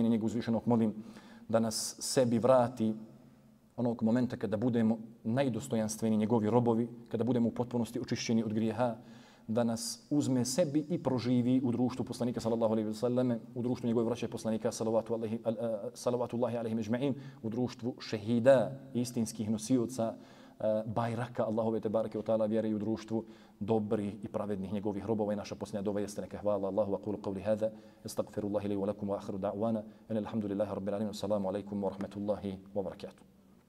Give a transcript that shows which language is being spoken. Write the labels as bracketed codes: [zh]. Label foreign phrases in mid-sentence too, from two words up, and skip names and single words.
[bs] Njega uzvišenog molim da nas sebi vrati onog momenta kada budemo najdostojanstveni njegovi robovi, kada budemo u potpunosti očišćeni od grijeha, da nas uzme sebi i proživi u društvu poslanika [ar] صلى الله عليه وسلم, [bs] u društvu njegove braće poslanika [ar] صلوات الله عليهم أجمعين, [bs] u društvu šehida, istinskih nosioca bajraka Allahove [ar] تبارك وتعالى [bs] vjere i u društvu dobrih i pravednih njegovih robova. I naša posljednja dova jeste neka hvala Allahu [ar] وأقول قولي هذا أستغفر الله لي ولكم وآخر دعوانا الحمد لله رب العالمين. السلام عليكم ورحمة الله وبركاته.